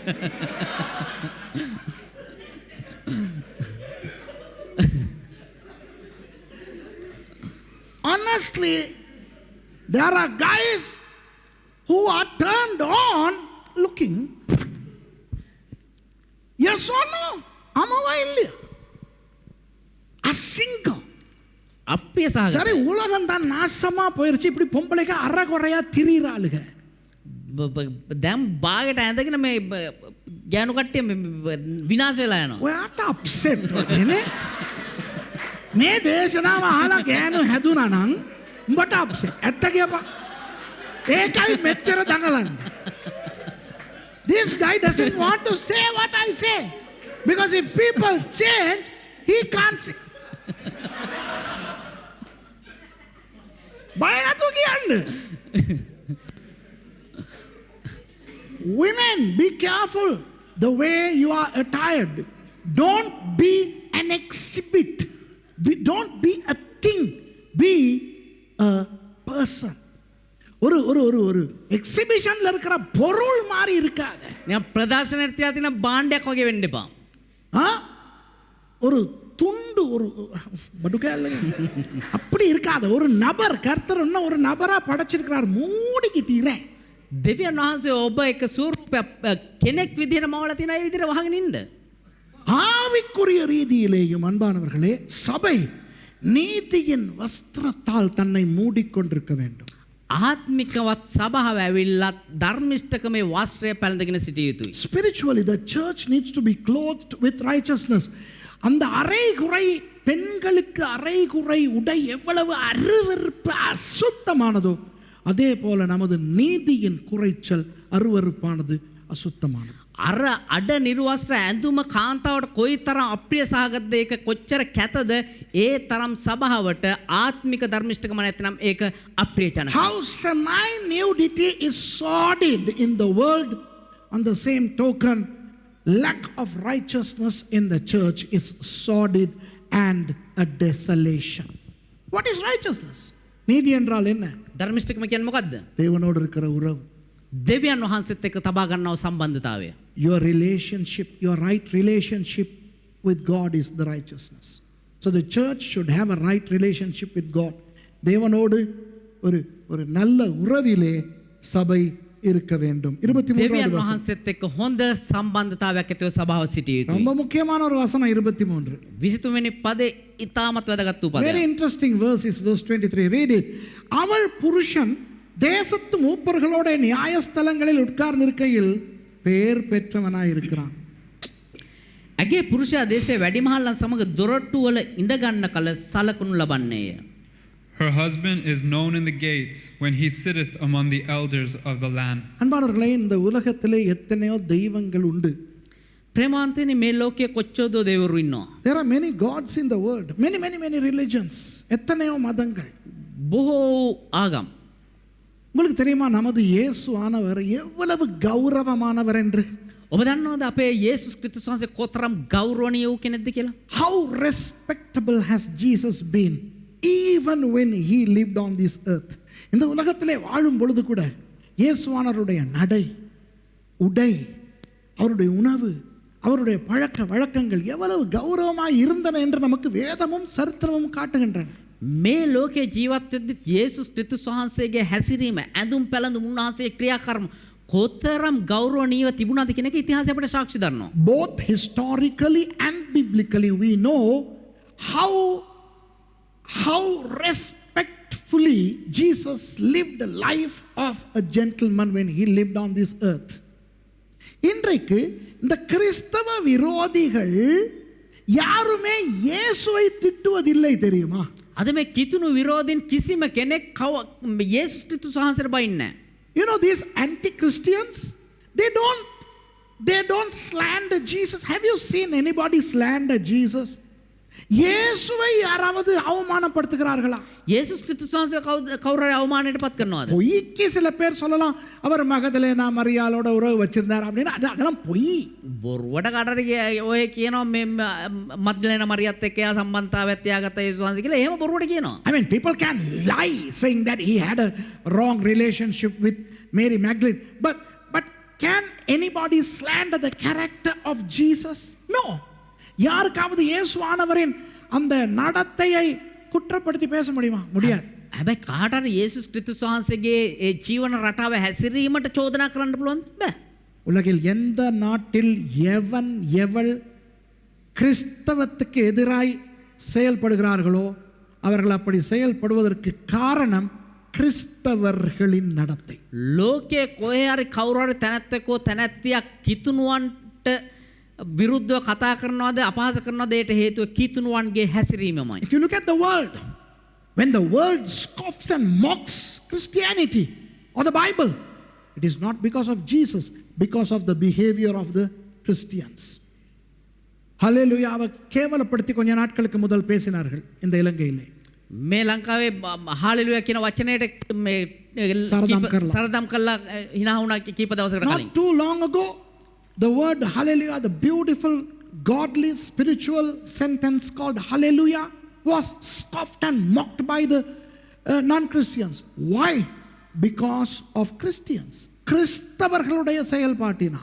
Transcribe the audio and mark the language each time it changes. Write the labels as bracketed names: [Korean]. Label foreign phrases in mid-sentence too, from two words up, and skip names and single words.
[English] Honestly, there are guys who are turned on looking. Yes or no? [Tamil] ஆமாவா இல்லையா? அசிங்கம். [Sinhala] අප්‍රිය සහගත. [Tamil] சரி, உலகம் தான் நாசமா போயிருச்சு. இப்படி பொம்பளைக்கு அறகுறையா திரியிறாளுக. [Sinhala] දැන් බාගෙට ඇඳගෙන මේ ගෑනු කට්ටිය විනාශ වෙලා යනවා. ඔයාට අප්සෙට් වගේනේ. මේ දේශනාව අහලා ගෑනු හැදුනා නම් උඹට අප්සෙට්. ඇත්ත කියපන්. ඒකයි මෙච්චර දඟලන්නේ. [English] This guy doesn't want to say what I say. Because if people change, he can't say. [Sinhala] බය නැතුව කියන්න. [English] Women, be careful the way you are attired. Don't be an exhibit. Don't be a thing. Be a person. [Tamil] ஒரு எக்ஸிபிஷன்ல இருக்கிற பொருள் மாதிரி இருக்காது. [Sinhala] නිකන් ප්‍රදර්ශනයට තියා තියෙන භාණ්ඩයක් වගේ වෙන්න එපා. [Tamil] ஒரு துண்டு ஒரு படுக்கையில் அப்படி இருக்காது. ஒரு நபர் கர்த்தர் இன்னும் ஒரு நபரா படைச்சிருக்கிறார். மூடிக்கிட்டீரேன். [Sinhala] දෙවියන් වහන්සේ ඔබ එක ස්වරූපයක් කෙනෙක් විදිහට මවලා තියෙන ඒ විදිහට වහගෙන ඉන්න. [Tamil] ஆவிக்குரிய ரீதியிலேயும் அன்பானவர்களே, சபை நீதியின் வஸ்திரத்தால் தன்னை மூடிக்கொண்டிருக்க வேண்டும். [Sinhala] ආත්මිකවත් සභාව ඇවිල්ලත් ධර්මිෂ්ඨකමේ වස්ත්‍රය පැළඳගෙන සිටිය යුතුයි. [English] Spiritually, the church needs to be clothed with righteousness. [Tamil] அந்த அரைகுறை பெண்களுக்கு அரைகுறை உடை எவ்வளவு அருவருப்பு அசுத்தமானதோ அதே போல நமது நீதியின் குறைச்சல் அருவருப்பானது அசுத்தமானது. [Sinhala] අර අඩ නිර්වස්ත්‍ර ඇඳුම කාන්තාවට කොයිතරම් අප්‍රිය සහගතද, ඒක කොච්චර කැතද, ඒ තරම් සභාවට ආත්මික ධර්මිෂ්ඨකම නැත්නම් ඒක අප්‍රියජනක. [English] How semi-nudity is sordid in the world, on the same token, lack of righteousness in the church is sordid and a desolation. What is righteousness? [Tamil] நீதி என்றால் என்ன? [Sinhala] ධර්මිෂ්ඨකම කියන්නේ මොකද්ද? [Tamil] தேவனோடு இருக்கிற உறவு. [Sinhala] දෙවියන් වහන්සේත් එක්ක තබා ගන්නව සම්බන්ධතාවය. [English] Your relationship, your right relationship with God is the righteousness. So the church should have a right relationship with God. [Tamil] தேவனோடு ஒரு நல்ல உறவிலே சபை இருக்க வேண்டும். 23வது [Sinhala] දෙවියන් [Tamil] வசனம். [Sinhala] වහන්සේත් එක්ක හොඳ සම්බන්ධතාවයක් ඇතිව සභාව සිටිය යුතුයි. [Tamil] ரொம்ப முக்கியமான ஒரு வசனம் 23. [Sinhala] 23 වෙනි පදේ ඉතාමත් වැදගත් වූ [English] Very [Sinhala] පදයක්. [English] interesting verse is verse 23. Read it. [Tamil] அவள் புருஷன் தேசத்து மூப்பர்களோட நியாயஸ்தலங்களில் உட்கார்ந்திருக்கையில் பேர் பெற்றவனாய் இருக்கிறான். [Sinhala] ඇගේ පුරුෂයා දේශයේ වැඩිමහල්ලන් සමග දොරටු වල ඉඳ ගන්න කල සලකුණු ලබන්නේය. [English] Her husband is known in the gates when he sitteth among the elders of the land. [Tamil] அன்பானவர்களே, இந்த உலகத்திலே எத்தனையோ தெய்வங்கள் உண்டு. [Sinhala] ප්‍රේමාන්තනේ මේ ලෝකයේ කොච්චරද දෙවිවරු ඉන්නවා. [English] There are many gods in the world. Many religions. [Tamil] எத்தனையோ மதங்கள். [Sinhala] බොහෝ ආගම්. [Tamil] உங்களுக்கு தெரியுமா நமது இயேசு ஆனவர் எவ்வளவு கௌரவமானவர் என்று? [Sinhala] ඔබ දන්නවද අපේ යේසුස් ක්‍රිස්තුස් වහන්සේ කොතරම් ගෞරවණීය වූ කෙනෙක්ද කියලා? [English] How respectable has Jesus been even when he lived on this earth? [Tamil] இந்த உலகத்திலே வாழும் பொழுது கூட இயேசுவானவருடைய நடை, உடை, அவருடைய உணவு, அவருடைய பழக்க வழக்கங்கள் எவ்வளவு கௌரவமாய் இருந்தன என்று நமக்கு வேதமும் சரித்திரமும் காட்டுகின்றன. [Sinhala] මේ ලෝකයේ ජීවත් වෙද්දි යේසුස් ක්‍රිස්තුස් වහන්සේගේ හැසිරීම, ඇඳුම් පැළඳුම්, උන්වහන්සේගේ ක්‍රියාකර්ම කොතරම් ගෞරවණීයව තිබුණාද කියන එක ඉතිහාසය අපිට සාක්ෂි දරනවා. [English] Both historically and biblically we know how respectfully Jesus lived the life of a gentleman when he lived on this earth. [Tamil] இன்றைக்கு இந்த கிறிஸ்தவ விரோதிகள் யாருமே இயேசுவை திட்டுவதில்லை தெரியுமா? [Sinhala] අද මේ කිතුණු විරෝධින් කිසිම කෙනෙක් යේසුස් ක්‍රිස්තුස් වහන්සේට බයින්නේ නැහැ. [English] You know, these anti-Christians, they don't slander Jesus. Have you seen anybody slander Jesus? [Tamil] இயேசுவை யாராவது அவமானப்படுத்துகிறார்களா? [Sinhala] යේසුස් ක්‍රිස්තුස් වහන්සේ කවුරු හරි අවමානයට පත් කරනවද? [Tamil] பொய்க்கு சில பேர் சொல்லலாம், அவர் மகதலேனா மரியாளோட உறவு வச்சிருந்தார் அப்படின்னு. அதெல்லாம் பொய். [Sinhala] බොරුවට කටට ඔය කියනවා මේ මග්දලේන මරියත් එක්ක යා සම්බන්ධතාවයක් තියාගත්ත යේසුස් වහන්සේ කියලා. එහෙම බොරුවට කියනවා. [English] I mean, people can lie saying that he had a wrong relationship with Mary Magdalene. But can anybody slander the character of Jesus? No. [Tamil] யாருக்காவது இயேசுவானவரின் அந்த நடத்தையை குற்றப்படுத்தி பேச முடியுமா? முடியாது. [Sinhala] හැබැයි කාට හරි යේසුස් ක්‍රිස්තුස් වහන්සේගේ ඒ ජීවන රටාව හැසිරීමට චෝදනා කරන්න පුළුවන්ද? බෑ. [Tamil] உலகில் எந்த நாட்டில் எவள் கிறிஸ்தவத்துக்கு எதிராய் செயல்படுகிறார்களோ அவர்கள் அப்படி செயல்படுவதற்கு காரணம் கிறிஸ்தவர்களின் நடத்தை. [Sinhala] ලෝකයේ කොහේ හරි කවුරු හරි තැනැත්තෙකෝ තැනැත්තියක් කිතුණුවන්ට විරුද්ධව කතා කරනවාද අපහාස කරනවාද ඒට හේතුව කිතුණුවන්ගේ හැසිරීමමයි. [English] If you look at the world, when the world scoffs and mocks Christianity or the Bible, it is not because of Jesus, because of the behavior of the Christians. Hallelujah. [Tamil] அவ கேவலப்படுத்தி கொஞ்ச நாட்களுக்கு முதல் பேசினார்கள் இந்த இலங்கையிலே. [Sinhala] මේ ලංකාවේ හාලෙලුයා කියන වචනයට මේ සරදම් කළා hina වුණා කීප දවසකට කලින්. [English] Not too long ago, the word hallelujah, the beautiful godly spiritual sentence called hallelujah, was scoffed and mocked by the non-Christians. Why? Because of Christians. [Tamil] கிறிஸ்தவர்களுடைய செயல்பாட்டினால்.